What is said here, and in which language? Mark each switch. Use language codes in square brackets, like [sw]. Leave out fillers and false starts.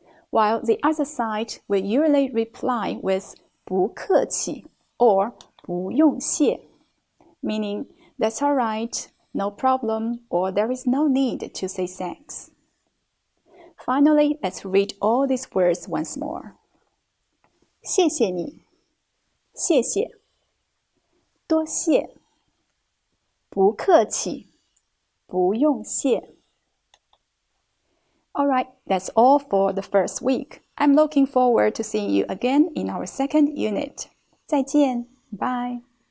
[en] While the other side will usually reply with 不客气 or 不用谢, meaning that's all right, no problem, or there is no need to say thanks. Finally, let's read all these words once more. [zh] 谢谢你，谢谢，多谢，不客气，不用谢。 [en] Alright, that's all for the first week. I'm looking forward to seeing you again in our second unit. 再见, bye.